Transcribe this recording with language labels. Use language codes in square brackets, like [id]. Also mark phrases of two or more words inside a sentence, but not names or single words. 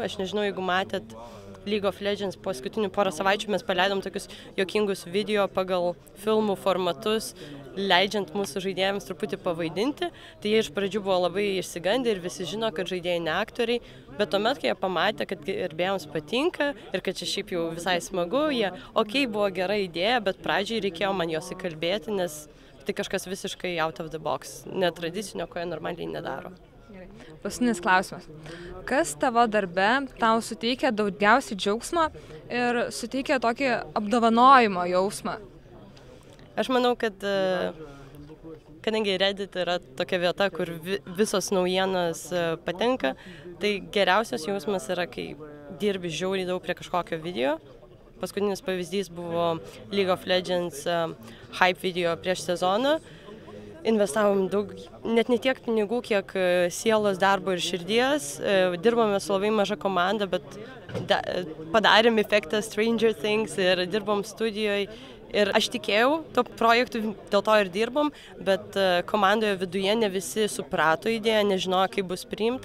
[lt] Aš nežinau, jeigu matėt League of Legends paskutinių porą savaičių, mes paleidom tokius juokingus video pagal filmų formatus, leidžiant mūsų žaidėjams truputį pavaidinti. Tai jie iš pradžių buvo labai išsigandę ir visi žino, kad žaidėjai ne aktoriai, bet tuomet, kai jie pamatė, kad gerbėjams patinka ir kad čia šiaip jau visai smagu, jie, buvo gera idėja, bet pradžiai reikėjo man jos įkalbėti, nes tai kažkas visiškai [en] out of the box, [lt] netradicinio, ko jie normaliai nedaro. Paskutinis klausimas. Kas tavo darbe tau suteikia daugiausiai džiaugsmo ir suteikia tokį apdovanojimo jausmą? Aš manau, kad kadangi Reddit yra tokia vieta, kur visos naujienos patenka, tai geriausias jausmas yra, kai dirbi žiauriai daug prie kažkokio video paskutinis pavyzdys buvo League of Legends hype video prieš sezoną. Investavom daug, net ne tiek pinigų, kiek sielos, darbo ir širdies. Dirbome su labai maža komanda, bet padarėm efektą Stranger Things ir dirbom studijoje. Ir aš tikėjau to projektu, dėl to ir dirbom, bet komandoje viduje ne visi suprato idėją, nežinojo, kaip bus priimta.